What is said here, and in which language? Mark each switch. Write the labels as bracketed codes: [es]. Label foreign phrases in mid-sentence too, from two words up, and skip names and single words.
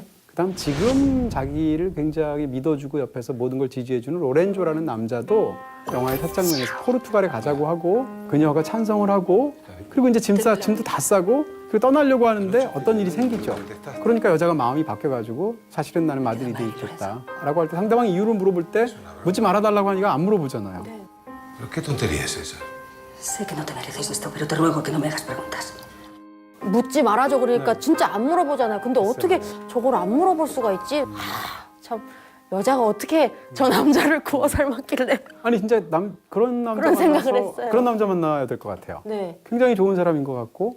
[ko] 그다음 지금 자기를 굉장히 믿어주고 옆에서 모든 걸 지지해주는 로렌조라는 남자도 영화의 첫 장면에서 포르투갈에 가자고 하고 그녀가 찬성을 하고 그리고 이제 짐도 다 싸고 그리고 떠나려고 하는데 어떤 일이 생기죠. 그러니까 여자가 마음이 바뀌어가지고 사실은 나는 마드리드에 있겠다라고 할 때 상대방이 이유를 물어볼 때 묻지 말아달라고 하니까 안 물어보잖아요. [es] ¿Pero qué tontería es esa? Sé que no te mereces esto, pero te ruego que no me hagas preguntas. [ko] 묻지 말아줘 그러니까 네. 진짜 안 물어보잖아요. 근데 어떻게 저걸 안 물어볼 수가 있지? 참 여자가 어떻게 저 남자를 구워 삶았길래. 아니 진짜 그런 남자 그런 생각을 만나서 했어요. 그런 남자 만나야 될 것 같아요. 네. 굉장히 좋은 사람인 것 같고